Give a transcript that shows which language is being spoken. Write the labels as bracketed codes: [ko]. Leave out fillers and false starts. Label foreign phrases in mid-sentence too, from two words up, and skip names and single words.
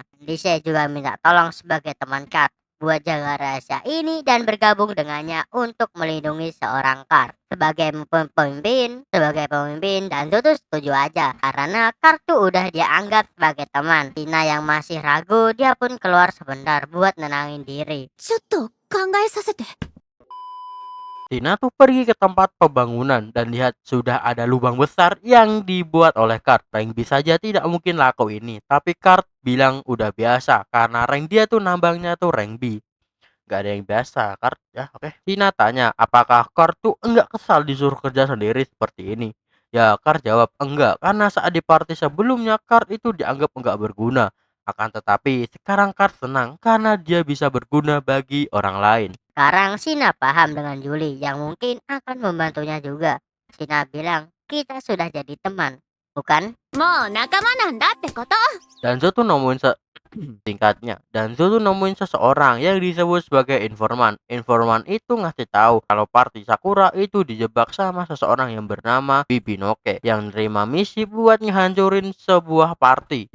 [id] Lise juga minta tolong sebagai teman Kat buat jaga rahasia ini dan bergabung dengannya untuk melindungi seorang Kar. Sebagai pemimpin dan tuh setuju aja karena Kar tuh udah dia anggap sebagai teman. Tina yang masih ragu, dia pun keluar sebentar buat nenangin diri. [ja] ちょっと考えさせて。 [id] Tina tuh pergi ke tempat pembangunan dan lihat sudah ada lubang besar yang dibuat oleh Kart. Rank B saja tidak mungkin laku ini, tapi Kart bilang udah biasa karena rank dia tuh nambangnya tuh rank B. Gak ada yang biasa, Kart ya. Oke. Tina tanya apakah Kart tuh enggak kesal disuruh kerja sendiri seperti ini. Ya, Kart jawab enggak karena saat di party sebelumnya Kart itu dianggap enggak berguna. Akan tetapi sekarang Kart senang karena dia bisa berguna bagi orang lain. Sekarang Sina paham dengan Yuli yang mungkin akan membantunya juga. Sina bilang kita sudah jadi teman, bukan? [ja] もう仲間なんだってこと。 [id] Danzo tuh nemuin tingkatnya. Danzo tuh nemuin seseorang yang disebut sebagai informan. Informan itu ngasih tahu kalau party Sakura itu dijebak sama seseorang yang bernama Bibinoke yang nerima misi buat ngehancurin sebuah party.